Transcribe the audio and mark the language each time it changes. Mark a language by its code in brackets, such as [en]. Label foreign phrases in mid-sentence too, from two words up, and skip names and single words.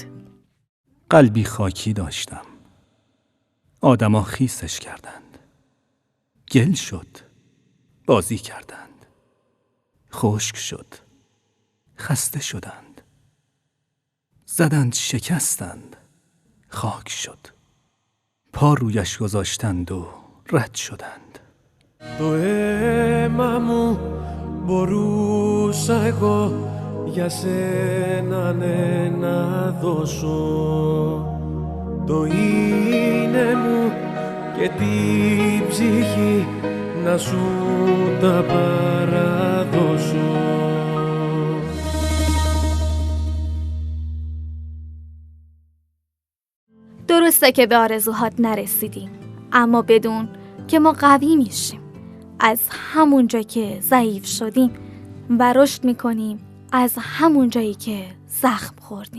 [fa] قلبی خاکی داشتم، آدما خیسش کردند، گل شد، بازی کردند، خشک شد، خسته شدند، زدند شکستند، خاک شد، پا رویش گذاشتند و رد شدند. [el] Το αίμα μου μπορούσα εγώ για σένα ναι να δώσω, το είναι μου και την ψυχή να σου τα παραδώσω. [fa] درسته که به آرزوهات نرسیدیم، اما بدون که ما قوی میشیم. از همون جا که ضعیف شدیم و رشد میکنیم از همون جایی که زخم خوردیم.